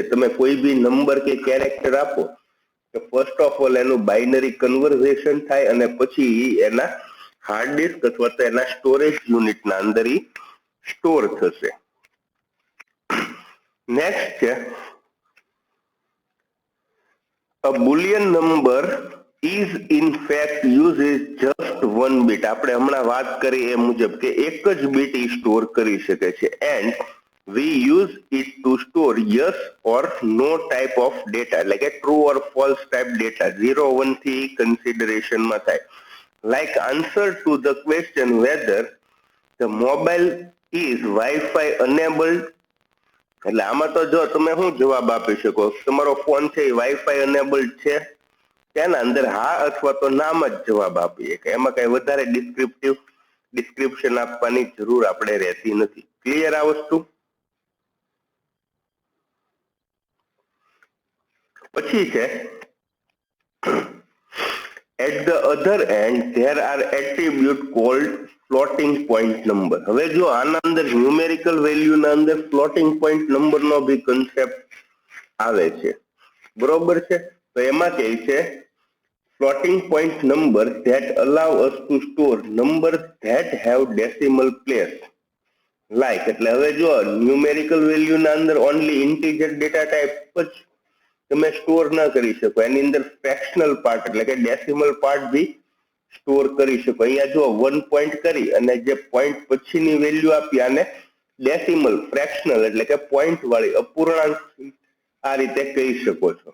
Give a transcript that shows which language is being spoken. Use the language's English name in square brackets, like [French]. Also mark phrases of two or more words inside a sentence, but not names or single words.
[Gujarati] તમે કોઈ બી નંબર કે કેરેક્ટર આપો તો [English] first of all [Gujarati] એનું [English] binary conversion [Gujarati] થાય અને પછી એના [English] hard disk [Gujarati] અથવા તો એના [English] storage unitના [Gujarati] અંદર સ્ટોર થશે. નેક્સ્ટ છે [English] a boolean number is in fact uses just one bit. [Gujarati] આપણે હમણાં વાત કરી એ મુજબ કે એક જ બીટ સ્ટોર કરી શકે છે. [English] and we use it to store yes or no type of data, [Gujarati] એટલે કે [English] true or false type data [Gujarati] 0 1 થી consideration માં થાય. [English] like answer to the question whether the mobile is Wi-Fi enabled. [Gujarati] એટલે આમાં તો જો તમે શું જવાબ આપી શકો, તમારો ફોન છે એ [English] Wi-Fi enabled [Gujarati] છે, તેના અંદર હા અથવા તો નામ જ જવાબ આપીએ કે એમાં કઈ વધારે ડિસ્ક્રિપ્શન આપવાની જરૂર આપણે રહેતી નથી. ક્લિયર આ વસ્તુ? પછી છે [English] at the other end there are attribute called floating point number. [Gujarati] હવે જો આના અંદર [English] numerical value [Gujarati] ના અંદર [English] floating point number [Gujarati] નો બી કન્સેપ્ટ આવે છે, બરોબર છે. તો એમાં કહે છે [English] floating point number that allow us to store numbers that have decimal place. [Gujarati] like એટલે હવે જો [English] numerical value [Gujarati] ના અંદર [English] only integer data type [Gujarati] જ તમે સ્ટોર ના કરી શકો, એની અંદર [English] fractional part [Gujarati] એટલે કે [English] decimal part [Gujarati] બી સ્ટોર કરી શકો. અહીંયા જો 1 પોઈન્ટ કરી અને જે પોઈન્ટ પછીની વેલ્યુ આપી આને [English] decimal fractional [Gujarati] એટલે કે પોઈન્ટ વાળી અપૂર્ણાંક આ રીતે કહી શકો છો.